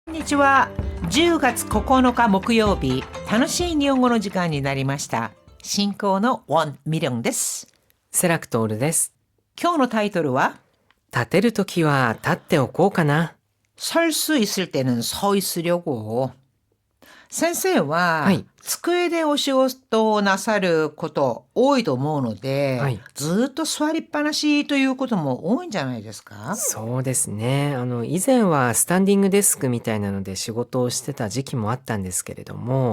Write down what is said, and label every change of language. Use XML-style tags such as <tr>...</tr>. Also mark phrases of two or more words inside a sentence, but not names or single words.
<ja>こんにちは。10月9日木曜日、楽しい日本語の時間になりました。進行のウォン・ミリョンです。セラクトールです。今日のタイトルは立てるときは立っておこうかな。</ja> <ko>설 수 있을 때는 서 있으려고。</ko> <ja>先生は、はい。机でお仕事をなさること多いと思うので、はい。ずっと座りっぱなしということも多いんじゃないですか？そうですね。以前はスタンディングデスクみたいなので仕事をしてた時期もあったんですけれども、</ja>